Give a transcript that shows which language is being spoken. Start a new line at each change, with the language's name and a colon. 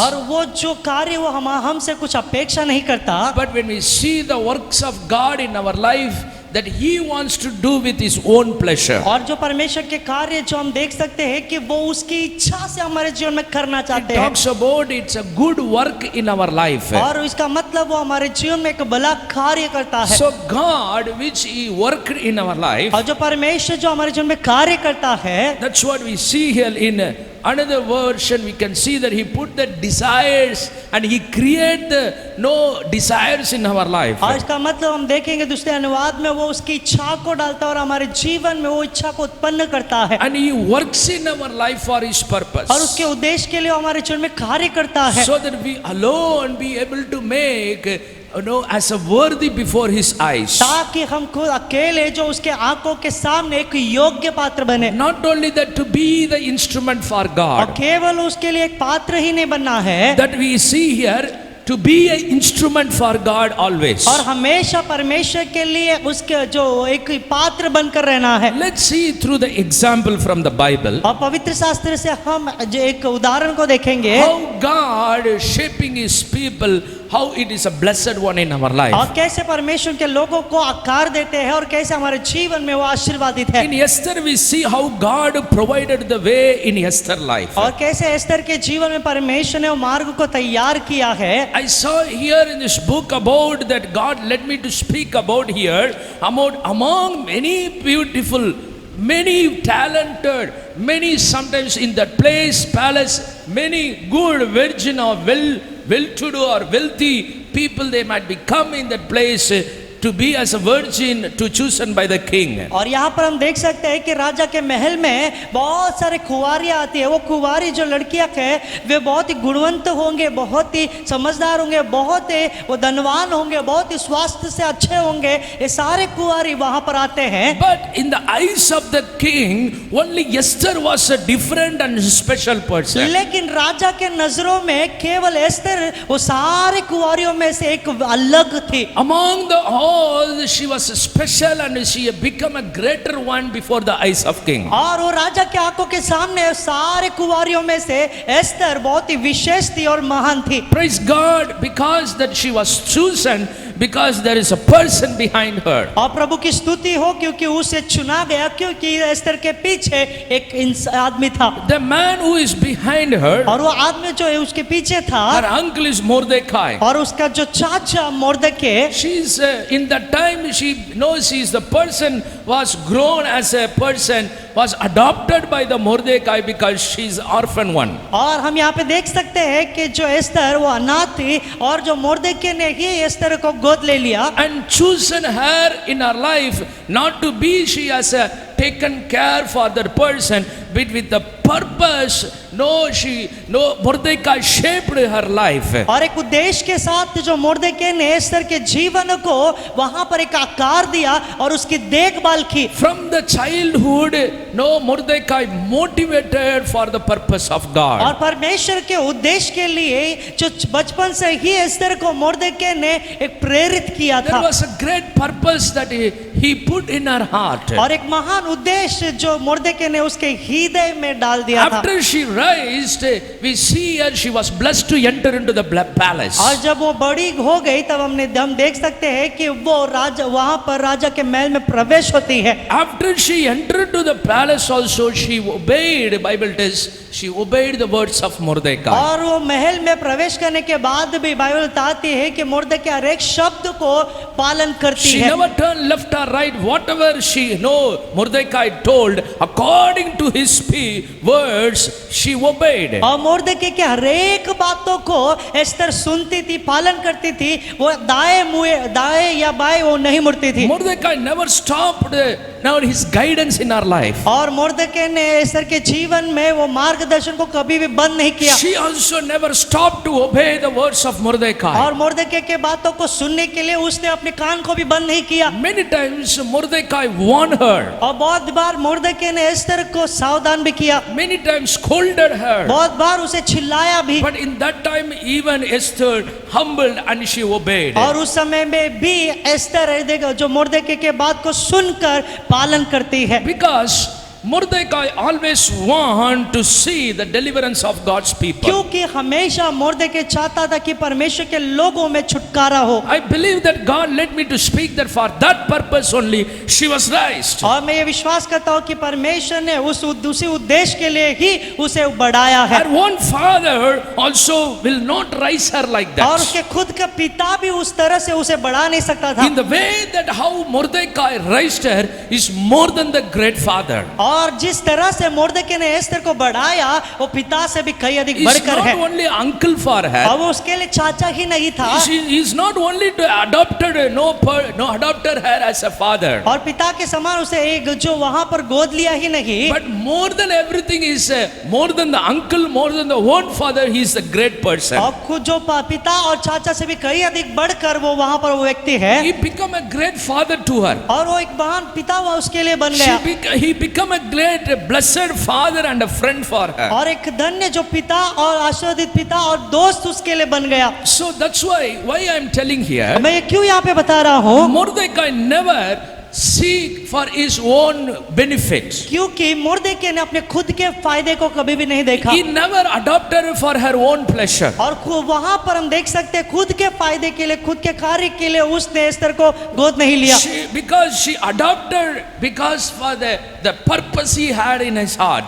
Hindi: और वो जो कार्य वो हमसे कुछ अपेक्षा नहीं करता।
English: But when we see the works of God in our life, that he wants to do with his own pleasure.
Hindi: और जो परमेश्वर के कार्य जो हम देख सकते हैं कि वो उसकी इच्छा से हमारे जीवन में करना
English: It
Hindi: चाहते हैं।
English: talks about it's a good work in our life.
Hindi: और इसका मतलब वो हमारे जीवन में एक भला कार्य करता है।
English: So God which he worked in our life,
Hindi: और जो परमेश्वर जो हमारे जीवन में कार्य करता है,
English: that's what we see here in another version. We can see that he put the desires and he create the desires in our life.
Hindi: और इसका मतलब हम देखेंगे दूसरे अनुवाद में वो उसकी इच्छा को डालता है और हमारे जीवन में वो इच्छा को उत्पन्न करता है।
English: And he works in our life for his purpose.
Hindi: और उसके उद्देश्य के लिए वो हमारे जीवन में कार्य करता है।
English: So that we alone be able to make as a worthy before his eyes.
Hindi: ताकि हम खुद अकेले जो उसके आंखों के सामने एक योग्य पात्र बने।
English: Not only that, to be the instrument for
Hindi: और
English: God.
Hindi: केवल उसके लिए एक पात्र ही नहीं बनना है,
English: That we see here, to be an instrument for God always.
Hindi: और हमेशा परमेश्वर के लिए उसके जो एक पात्र बनकर रहना है।
English: Let's see through the example from the Bible
Hindi: और पवित्र शास्त्र से हम जो एक उदाहरण को देखेंगे
English: how God shaping his people how it is a blessed one in our life.
Hindi: और कैसे परमेश्वर के लोगों को आकार देते हैं और कैसे हमारे जीवन में वो आशीर्वादित है।
English: In Esther we see how God provided the way in Esther life.
Hindi: और कैसे एस्तर के जीवन में परमेश्वर ने वो मार्ग को तैयार किया है।
English: I saw here in this book about that God led me to speak about here about among many beautiful, many talented, many sometimes in that place, palace, many good virgin or well-to-do or wealthy people, they might become in that place to be as a virgin to chosen by the king.
Hindi: और यहाँ पर हम देख सकते हैं कि राजा के महल में बहुत सारे कुंवारियाँ आती है। वो कुंवारी जो लड़कियाँ हैं वे बहुत ही गुणवंत होंगे, बहुत ही समझदार होंगे, बहुत ही वो धनवान होंगे, बहुत ही स्वास्थ्य से अच्छे होंगे। ये सारे कुंवारी वहाँ पर आते हैं।
English: But in the eyes of the king, only Esther was a different and special person.
Hindi: लेकिन राजा के नजरों में केवल एस्तर वो सारे कुंवारियों में से एक अलग थी।
English: Among the all, she was special and she become a greater one before the eyes of king.
Hindi: और वो राजा के आंखों के सामने सारे कुंवारियों में से एस्तर बहुत ही विशेष थी और महान थी।
English: Praise God, because that she was chosen, because there is a person behind her.
Hindi: और प्रभु की स्तुति हो क्योंकि उसे चुना गया, क्योंकि एस्तर के पीछे एक आदमी था।
English: The man who is behind her,
Hindi: और वो आदमी जो है उसके पीछे था,
English: her uncle is Mordecai.
Hindi: और उसका जो चाचा मोर्देके,
English: She's in that time she knows she is the person was grown as a person, was adopted by the Mordecai because she is orphan one.
Hindi: और हम यहाँ पे देख सकते हैं कि जो एस्तर वो अनाथ थी और जो मोर्देके ने ही एस्तर को गोद ले लिया।
English: And chosen her in her life not to be she has taken care for that person, but with the purpose. Mordecai shaped her life.
Hindi: और एक उद्देश्य के साथ जो मोर्देके ने एस्तर के जीवन को वहां पर एक आकार दिया और उसकी देखभाल की।
English: From the childhood, Mordecai motivated for the purpose of God.
Hindi: और परमेश्वर के उद्देश्य के लिए जो बचपन से ही एस्तर को मोर्देके ने एक प्रेरित किया था।
English: There was a great purpose that he put in her heart.
Hindi: और एक महान उद्देश्य जो मोर्देके ने उसके हृदय में डाल दिया था।
English: After she raised, we see her, she was blessed to enter into the palace.
Hindi: और जब वो बड़ी हो गई तब हम देख सकते हैं कि वो राजा वहां पर राजा के महल में प्रवेश होती है।
English: After she entered to the palace also, she obeyed, Bible tells, she obeyed the words of Mordecai.
Hindi: और वो महल में प्रवेश करने के बाद भी बाइबल बताती है कि मोर्देके हर एक शब्द को पालन करती
English: She
Hindi: है।
English: never turned left or right. Whatever she Mordecai told, according to his words, she obeyed.
Hindi: और मोर्देके के हर एक बातों को एस्तर सुनती थी, पालन करती थी। वो दाएं या बाएं वो नहीं मुड़ती थी।
English: Mordecai never stopped now his guidance in our life.
Hindi: और मोर्देके ने एस्तर के जीवन में वो मार्गदर्शन को कभी भी बंद नहीं किया।
English: She also never stopped to obey the words of Mordecai.
Hindi: और मोर्देके के बातों को सुनने के लिए उसने अपने कान को भी बंद नहीं किया।
English: Many times Mordecai warned her.
Hindi: और बहुत बार मोर्देके ने एस्तर को सावधान भी किया।
English: Many times scolded her.
Hindi: बहुत बार उसे चिल्लाया भी।
English: But in that time even Esther humbled and she obeyed.
Hindi: और उस समय में भी एस्तर जो मोर्देके के बात को सुनकर पालन करती है।
English: Because Mordecai always want to see the deliverance of God's people.
Hindi: क्योंकि हमेशा मोर्देके चाहता था कि परमेश्वर के लोगों में छुटकारा हो।
English: I believe that God led me to speak that for that purpose only she was raised.
Hindi: और मैं ये विश्वास करता हूँ कि परमेश्वर ने उसी उद्देश्य के लिए ही उसे बढ़ाया है।
English: Her own father also will not raise her like that.
Hindi: और उसके खुद का पिता भी उस तरह से उसे बढ़ा नहीं सकता था।
English: In the way that how Mordecai raised her is more than the great father.
Hindi: और जिस तरह से मोर्देके ने एस्तर को बढ़ाया वो पिता से भी कई अधिक
English: He is
Hindi: बढ़कर है।
English: not only uncle for her.
Hindi: और वो उसके लिए चाचा ही नहीं था।
English: He is not only to adopted adopted her as a father.
Hindi: और पिता के समान उसे एक जो वहां पर गोद लिया ही नहीं।
English: But more than everything is more than the uncle, more than the own father, he is a great person.
Hindi: और खुद जो पिता और चाचा से भी कई अधिक बढ़कर वो वहां पर वो व्यक्ति है।
English: He become a great father to her.
Hindi: और वो एक महान पिता वो उसके लिए बन गया।
English: He become a great blessed father and a friend for her.
Hindi: और एक धन्य जो पिता और आशीर्वादित पिता और दोस्त उसके लिए बन गया।
English: So that's why I am telling here,
Hindi: मैं ये क्यों यहाँ पे बता रहा हूँ?
English: Mordecai never seek for his own benefits.
Hindi: क्योंकि मुर्दके ने अपने खुद के फायदे को कभी भी नहीं देखा
English: He never adopted her for her own pleasure.
Hindi: और वहां पर हम देख सकते हैं खुद के फायदे के लिए, खुद के कार्य के लिए उसने एस्तर को गोद नहीं लिया।
English: Because she adopted because for the purpose he had in his heart.